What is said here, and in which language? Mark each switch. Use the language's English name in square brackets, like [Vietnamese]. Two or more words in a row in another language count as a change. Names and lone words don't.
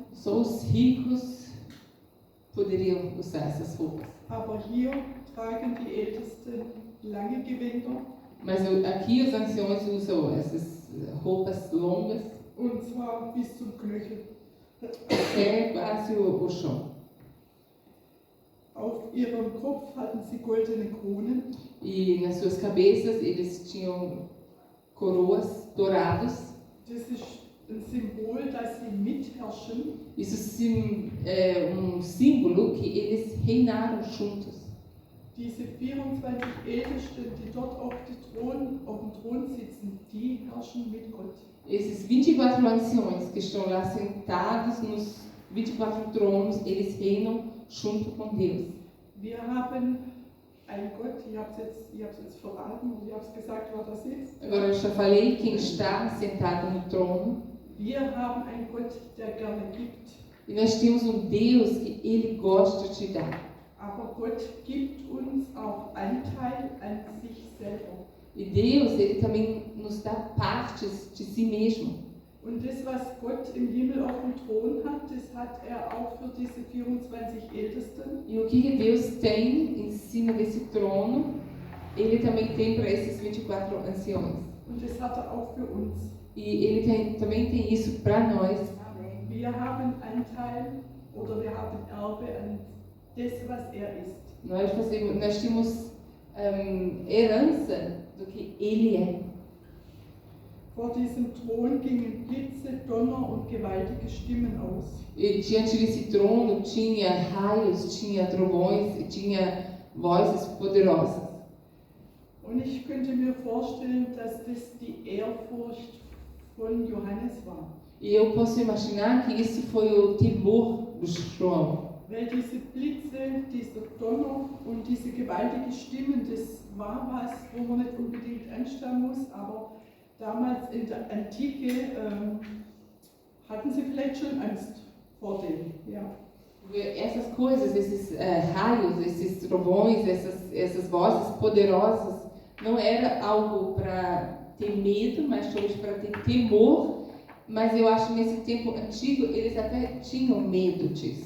[Portuguese] só os ricos poderiam usar essas roupas. [German] Aber hier tragen die Ältesten lange Gewänder, [Portuguese] Mas aqui os anciões usam essas roupas longas [German] und zwar bis zum Knöchel. [Portuguese] até quase o chão. [German] Auf ihrem Kopf hatten sie goldene Kronen [Portuguese] E nas suas cabeças eles tinham coroas douradas. [German] Das ist ein Symbol, dass sie mitherrschen. [Portuguese] Isso é símbolo que eles reinaram juntos. [German] Diese 24 Ältesten, die dort auf dem Thron sitzen, die herrschen mit Gott. [Portuguese] Esses 24 anciões que estão lá sentados nos 24 tronos, eles reinam junto com Deus. [German] Wir haben einen Gott, ich habe es jetzt verraten und ich habe es gesagt, wer das ist. [Portuguese] Agora eu já falei quem está sentado no trono. [German] Wir haben einen Gott, der gerne gibt, [Portuguese] E nós temos Deus que Ele gosta de dar. [German] aber Gott gibt uns auch Anteil an sich selber. [Portuguese] E Deus, Ele também nos dá partes de si mesmo. [German] Und das, was Gott im Himmel auf dem Thron hat, das hat er auch für diese 24 Ältesten. [Portuguese] E o que Deus tem em cima desse trono, Ele também tem para esses 24 anciões. [German] Und das hat er auch für uns. [Portuguese] E Ele também tem isso para nós. [German] Wir haben Anteil oder wir haben Erbe an das, was er ist. [Portuguese] Nós temos herança do que Ele é. [German] Vor diesem Thron gingen Blitze, Donner und gewaltige Stimmen aus. [Portuguese] E diante desse trono tinha raios, tinha trovões e tinha vozes poderosas. [German] Und ich könnte mir vorstellen, dass das die Ehrfurcht von Johannes war. [Portuguese] E eu posso imaginar que isso foi o temor do João. [German] Weil diese Blitze, dieser Donner und diese gewaltigen Stimmen, das war was, wo man nicht unbedingt anschauen muss, aber damals in der Antike hatten sie vielleicht schon Angst vor dem. Ja. [Portuguese] Essas coisas, esses raios, esses trovões, essas vozes poderosas, não era algo para ter medo, mas talvez para ter temor. Mas eu acho que nesse tempo antigo eles até tinham medo disso.